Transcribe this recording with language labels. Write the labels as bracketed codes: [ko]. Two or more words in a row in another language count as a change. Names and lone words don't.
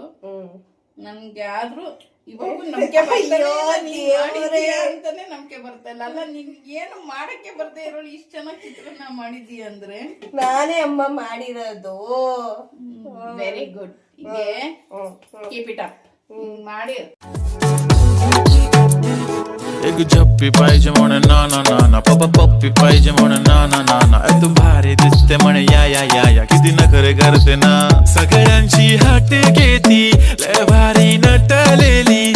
[kn] ನನ್ಗೆ ಆದ್ರೂ ಇವಾಗ ನಂಬಿಕೆ ಅಂತಾನೆ ನಂಬಿಕೆ ಬರ್ತಾ ಇಲ್ಲ. ಅಲ್ಲ, ನಿನ್ ಏನು ಮಾಡಕ್ಕೆ ಬರ್ತಾ ಇರೋಳು ಇಷ್ಟ ಚೆನ್ನಾಗಿ ಚಿತ್ರಾನ್ನ ಮಾಡಿದೀಯ ಅಂದ್ರೆ. ನಾನೇ ಅಮ್ಮ ಮಾಡಿರೋದು. [en] very good. [kn] ಹೀಗೆ [en] keep it up [kn] ಮಾಡಿ. [mr] एक झप्पी पाहिजे म्हणे नाना नाना, पप्पी पाहिजे म्हणे नाना नाना. तू भारी दिसते म्हणे या किती नखरे करते ना. सगळ्यांची हाट घेती, लय भारी नटलेली.